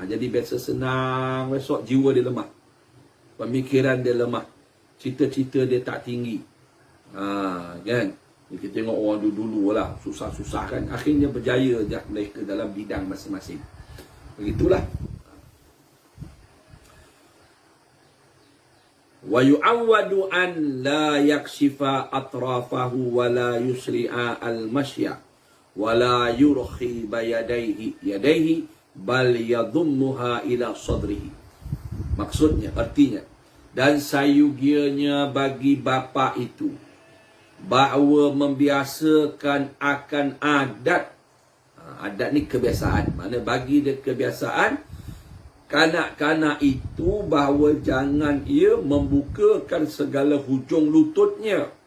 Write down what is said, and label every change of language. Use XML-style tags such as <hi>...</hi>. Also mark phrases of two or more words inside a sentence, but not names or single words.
<ms>Jadi biasa senang, besok jiwa dia lemah, pemikiran dia lemah, cita-cita dia tak tinggi. Kan? Kita tengok orang dulu-dulu lah, susah-susah kan, akhirnya berjaya je mereka dalam bidang masing-masing. Begitulah.</ms> <ar>وَيُعَوَّدُ أَنْ لَا يَكْشِفَ أَطْرَافَهُ وَلَا يُسْرِعَ الْمَشْيَ وَلَا يُرْخِيَ يَدَيْهِ بَلْ يَضُمُّهَا إِلَى صَدْرِهِ.</ar> <ms>Maksudnya, artinya, dan sayugianya bagi bapa itu bahawa membiasakan akan adat. Adat ni kebiasaan. Mana bagi dia kebiasaan, kanak-kanak itu bahawa jangan ia membukakan segala hujung lututnya</ms>